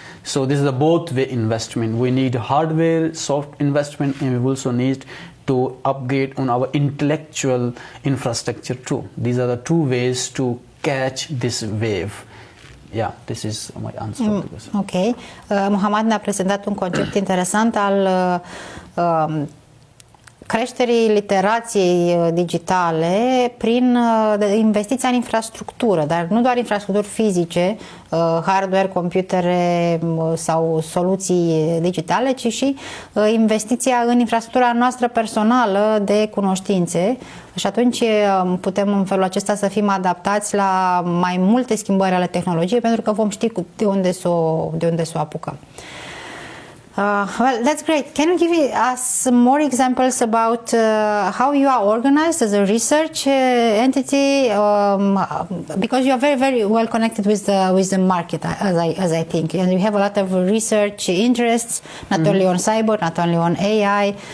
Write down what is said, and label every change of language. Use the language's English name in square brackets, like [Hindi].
[English] So this is a both way investment. We need hardware, soft investment, and we also need to upgrade on our intellectual infrastructure too. These are the two ways to catch this wave. Yeah, this is my answer to this. Ok. [Romanian] Muhammad ne-a prezentat un concept interesant al creșterii literației digitale prin investiția în infrastructură, dar nu doar infrastructuri fizice, hardware, computere sau soluții digitale, ci și investiția în infrastructura noastră personală de cunoștințe. Și atunci putem în felul acesta să fim adaptați la mai multe schimbări ale tehnologiei, pentru că vom ști de unde să o apucăm. [English] Well, that's great. Can you give us some more examples about how you are organized as a research entity? Because you are very, very well connected with the market, as I think, and you have a lot of research interests, not only on cyber, not only on AI.